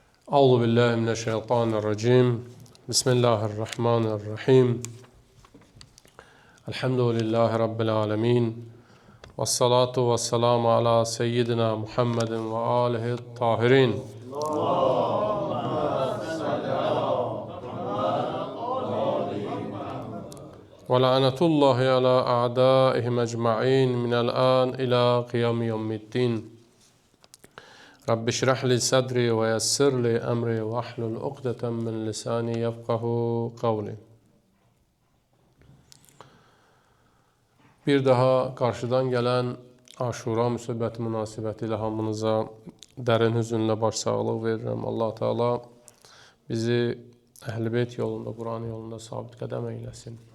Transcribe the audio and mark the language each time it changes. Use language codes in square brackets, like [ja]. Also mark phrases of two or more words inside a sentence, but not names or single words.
[ar] أعوذ بالله من الشيطان الرجيم. بسم الله الرحمن الرحيم. الحمد لله رب العالمين. والصلاة والسلام على سيدنا محمد وآله الطاهرين. ولعنة الله على أعدائهم أجمعين من الآن إلى قيام يوم الدين. رب اشرح لي صدري ويسر لي أمري واحلل عقدة من لساني يفقهوا قولي. [az] Bir daha qarşıdan gələn Aşura müsibəti münasibətilə hamınıza dərin hüzünlə başsağlıq verirəm. Allah Teala bizi Əhl-i Beyt yolunda, Quran yolunda sabit qədəm eyləsin.